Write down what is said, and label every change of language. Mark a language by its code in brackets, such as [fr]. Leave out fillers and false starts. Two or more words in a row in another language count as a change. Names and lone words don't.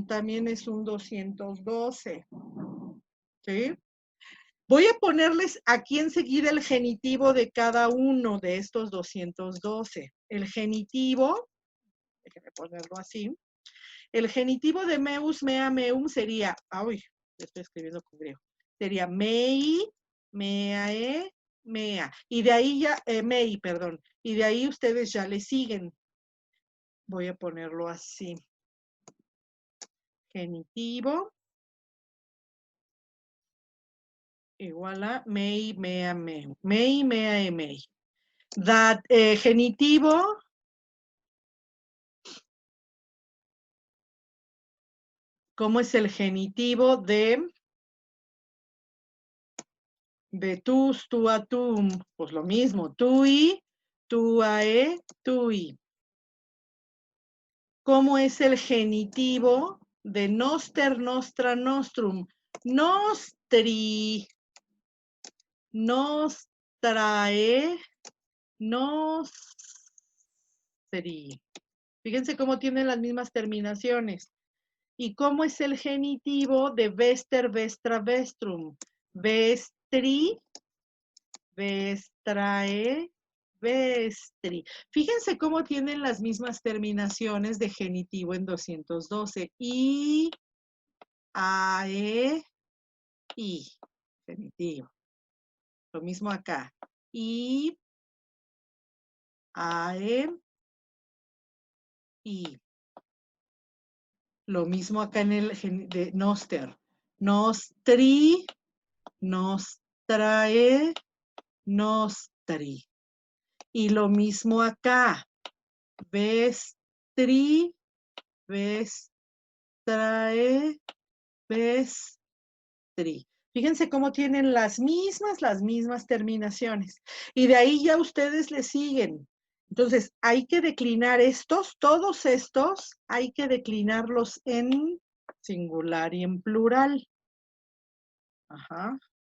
[es] También es un 212. ¿Sí? Voy a ponerles aquí enseguida el genitivo de cada uno de estos 212. El genitivo, déjenme ponerlo así. El genitivo de [la] meus, mea, meum [es] sería, uy, estoy escribiendo con griego. [la] Sería mei, meae, mea. [es] Y de ahí ya, mei, perdón. Y de ahí ustedes ya le siguen. Voy a ponerlo así. Genitivo igual a may, [la] mea, meu. May, mea, may. That, [es] genitivo. ¿Cómo es el genitivo de [la] tus, tua, tum? [es] Pues lo mismo. [la] Tui, tuae, tui. [es] ¿Cómo es el genitivo de [la] noster, nostra, nostrum? Nostri, nostrae, nostri. [es] Fíjense cómo tienen las mismas terminaciones. ¿Y cómo es el genitivo de [la] vester, vestra, vestrum? [es] Vestri, vestrae, vestri. Fíjense cómo tienen las mismas terminaciones de genitivo en 212. [la] I, ae, i. [es] Genitivo. Lo mismo acá. [la] I, ae, i. [es] Lo mismo acá en el de noster. [la] Nostri, nostrae, nostri. [es] Y lo mismo acá. [la] Vestri, vestrae, vestri. [es] Fíjense cómo tienen las mismas terminaciones. Y de ahí ya ustedes le siguen. Entonces, hay que declinar estos, todos estos, hay que declinarlos en singular y en plural. Ajá.